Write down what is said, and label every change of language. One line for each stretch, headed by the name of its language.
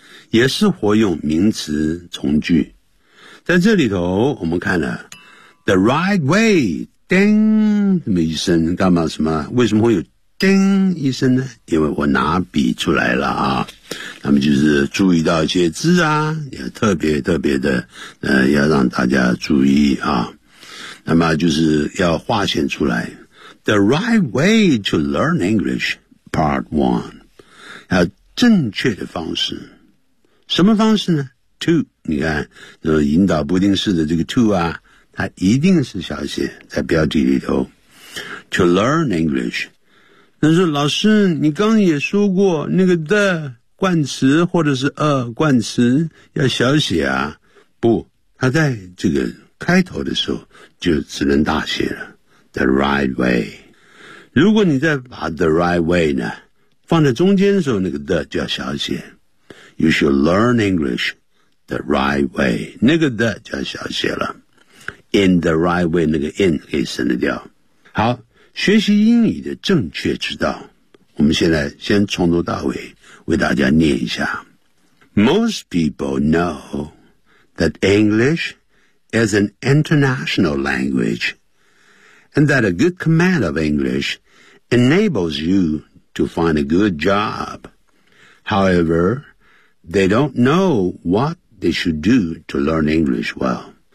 Chinese: 也是活用名词从句。在这里头，我们看了
English: the right way,
Chinese: 叮这么一声，干嘛什么？为什么会有叮一声呢？因为我拿笔出来了啊。那么就是注意到一些字啊，也特别特别的要让大家注意啊。那么就是要划线出来。
English: The right way to learn English, part one.
Chinese: 要正确的方式。什么方式呢 ?to, 你看引导不定式的这个 to 啊，它一定是小写在标题里头。
English: To learn English。
Chinese: 但是老师你刚也说过那个 the,冠词或者是冠词要小写啊，不，它在这个开头的时候就只能大写了。
English: The right way，
Chinese: 如果你再把
English: the right way
Chinese: 呢放在中间的时候，那个 the 就要小写。
English: You should learn English the right way，
Chinese: 那个 the 就要小写了。
English: In the right way，
Chinese: 那个 in 可以省得掉。好，学习英语的正确之道，我们现在先从头到尾。为大家念一下。
English: Most people know that English is an international language and that a good command of English enables you to find a good job. However, they don't know what they should do to learn English well.